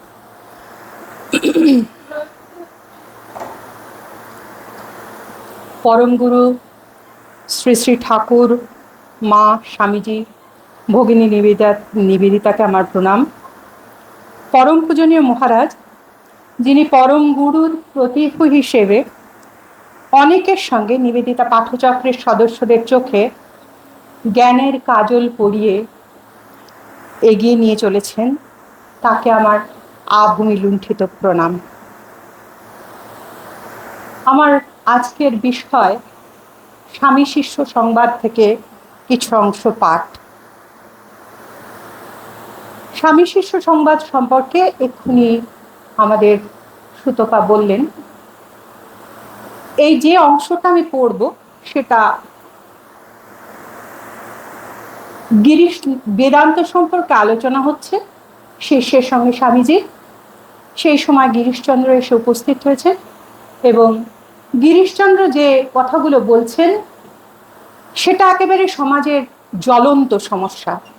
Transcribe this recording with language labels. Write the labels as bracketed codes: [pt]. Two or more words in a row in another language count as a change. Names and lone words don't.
[bn] পরম গুরু শ্রী শ্রী ঠাকুর মা স্বামীজি ভগিনী নিবেদিতাকে আমার প্রণাম। পরম পূজনীয় মহারাজ যিনি পরম গুরুর প্রতীক হিসেবে অনেকের সঙ্গে নিবেদিতা পাঠচক্রের সদস্যদের চোখে জ্ঞানের কাজল পরিয়ে এগিয়ে নিয়ে চলেছেন, তাকে আমার আভূমি লুণ্ঠিত প্রণাম। আমার আজকের বিষয় স্বামী শিষ্য সংবাদ থেকে কিছু অংশ পাঠ। স্বামী শিষ্য সংবাদ সম্পর্কে এক্ষুনি আমাদের সুতপা বললেন। এই যে অংশটা আমি পড়ব সেটা গিরিশ বেদান্ত সম্পর্কে আলোচনা হচ্ছে শিষ্যের সঙ্গে স্বামীজি। সেই সময় গিরিশচন্দ্র এসে উপস্থিত হয়েছে এবং গিরিশচন্দ্র যে কথাগুলো বলছেন সেটা একেবারে সমাজের জ্বলন্ত সমস্যা।